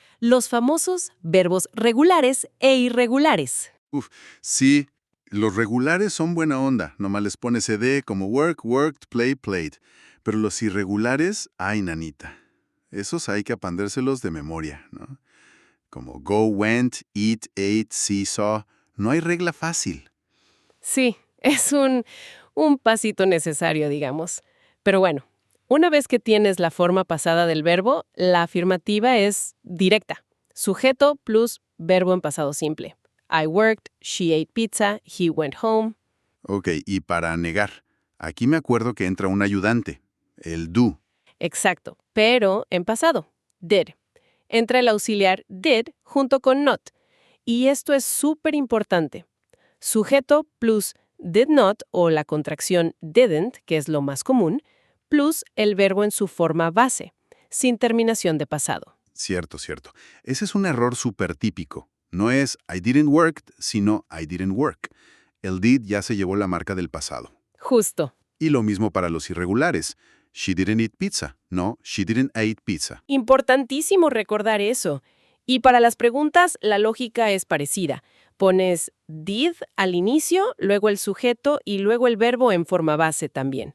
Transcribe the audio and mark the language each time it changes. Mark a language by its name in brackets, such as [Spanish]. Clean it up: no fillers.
[Spanish] Los famosos verbos regulares e irregulares. Sí, los regulares son buena onda, nomás les pones ed como work, worked, play, played. Pero los irregulares, ay, nanita. Esos hay que aprendérselos de memoria, ¿no? [English] Como go, went, eat, ate, see, saw. [Spanish] No hay regla fácil. Sí, es un pasito necesario, digamos. Pero bueno, una vez que tienes la forma pasada del verbo, la afirmativa es directa. Sujeto plus verbo en pasado simple. [English] I worked, she ate pizza, he went home. [Spanish] Ok, y para negar, aquí me acuerdo que entra un ayudante, el do. Exacto, pero en pasado. Did. Entra el auxiliar did junto con not. Y esto es súper importante. Sujeto plus did not o la contracción didn't, que es lo más común, plus el verbo en su forma base, sin terminación de pasado. Cierto, cierto. Ese es un error súper típico. No es [English] I didn't work, sino I didn't work. [Spanish] El did ya se llevó la marca del pasado. Justo. Y lo mismo para los irregulares. [English] She didn't eat pizza. No, she didn't eat pizza. [Spanish] Importantísimo recordar eso. Y para las preguntas, la lógica es parecida. Pones did al inicio, luego el sujeto y luego el verbo en forma base también.